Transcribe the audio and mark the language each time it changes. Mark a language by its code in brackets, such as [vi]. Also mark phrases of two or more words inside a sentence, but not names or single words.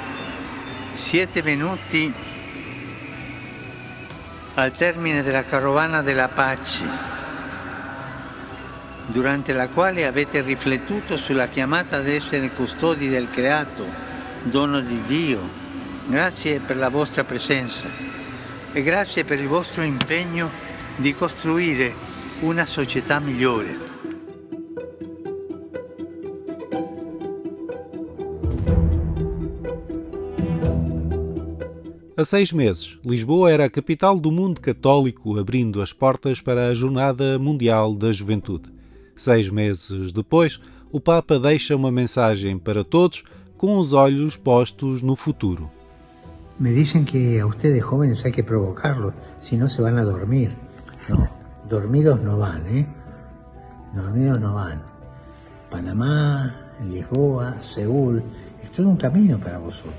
[it] Siete venuti al termine della carovana della pace, durante la quale avete riflettuto sulla chiamata ad essere custodi del creato, dono di Dio. Grazie per la vostra presenza e grazie per il vostro impegno di costruire una società migliore. [pt] Há 6 meses, Lisboa era a capital do mundo católico, abrindo as portas para a Jornada Mundial da Juventude. 6 meses depois, o Papa deixa uma mensagem para todos com os olhos postos no futuro. [es] Me dicen que a ustedes jóvenes hay que provocarlos, si no se van a dormir. No, dormidos no van, Dormidos no van. Panamá, Lisboa, Seúl, es todo un camino para vosotros.